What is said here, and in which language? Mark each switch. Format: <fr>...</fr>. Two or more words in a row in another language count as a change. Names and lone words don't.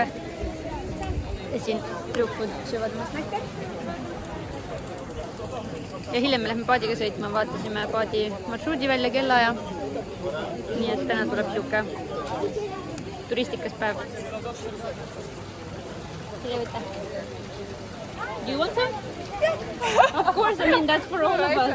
<et>Ja siin tüdrukud söövad oma snäkke. Ja hiljem me lähme paadiga sõitma, vaatasime paadi marsruudi välja kellaaja. Nii et täna tuleb siuke turistikas päev. Selle võtta.</et> <en>Do you want some? Of course, I mean that's for all of us.</en>